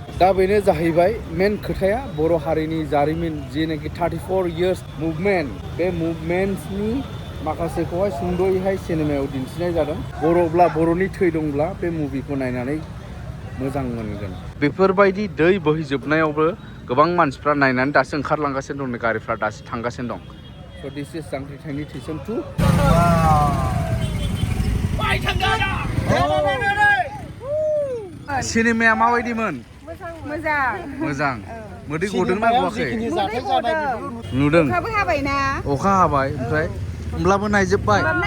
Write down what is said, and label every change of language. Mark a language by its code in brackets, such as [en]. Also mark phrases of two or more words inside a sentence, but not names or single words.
[brx] दा बेनो जाहैबाय मेन खोथाया बर' हारिनि जारिमिन जेनाखि 34 [en] years movement [brx] बे मुभमेन्टनि माखासेखौहाय सुंद'यैहाय सिनेमायाव दिन्थिनाय जादों। बर'ब्ला बर'नि थै दंब्ला बे मुभिखौ नायनानै मोजां मोनगोन। बेफोरबायदि दै बोहैजोबनायावबो गोबां मानसिफ्रा नायनानै दासो ओंखारलांगासिनो दं, गारिफ्रा दासो थांगासिनो दं। [en] so this is [brx] जांख्रिथायनि थैसाम 2। सिनेमाया माबायदिमोन? मोजां। मोदै गदोंना गवाखै? नुदों। अखा हाबाय ओमफ्राय होमब्लाबो नायजोब्बाय।